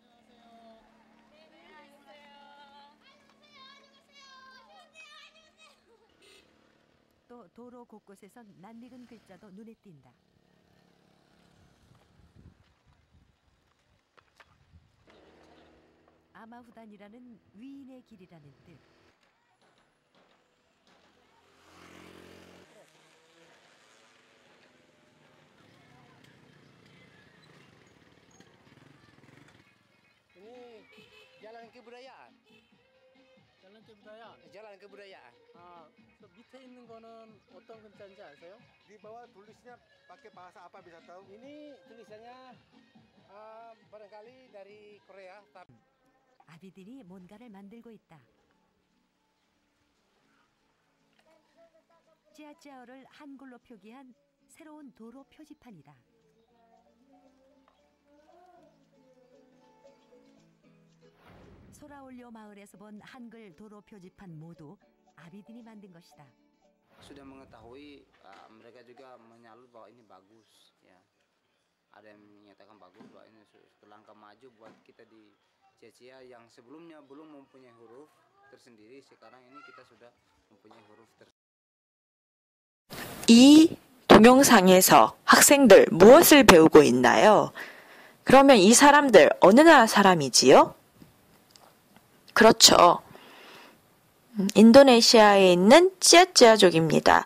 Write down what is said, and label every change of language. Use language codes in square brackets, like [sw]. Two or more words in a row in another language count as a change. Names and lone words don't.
[ko] 또 도로 곳곳에선 낯익은 글자도 눈에 띈다. 아마후단이라는 위인의 길이라는 뜻. [id] Ini jalan kebudayaan. 자란 kebudayaan. Jalan kebudayaan. [ko] 저 밑에 있는 거는 어떤 글자인지 아세요? [id] Di bawah tulisnya pakai bahasa apa bisa tahu? Ini tulisannya barangkali dari Korea. [ko] 아비들이 뭔가를 만들고 있다. 찌아찌아어를 한글로 표기한 새로운 도로 표지판이다. 소라올려 마을에서 본 한글 도로 표지판 모두 아비딘이 만든 것이다. [id] Sudah mengetahui mereka juga menyalur bahwa ini bagus ya. Ada yang menyatakan bagus bahwa ini langkah maju buat kita di Cia-Cia yang sebelumnya belum mempunyai huruf tersendiri, sekarang ini kita sudah mempunyai huruf tersendiri. [ko] 이 동영상에서 학생들 무엇을 배우고 있나요? 그러면 이 사람들 어느 나라 사람이지요? 그렇죠. 인도네시아에 있는 찌아찌아족입니다.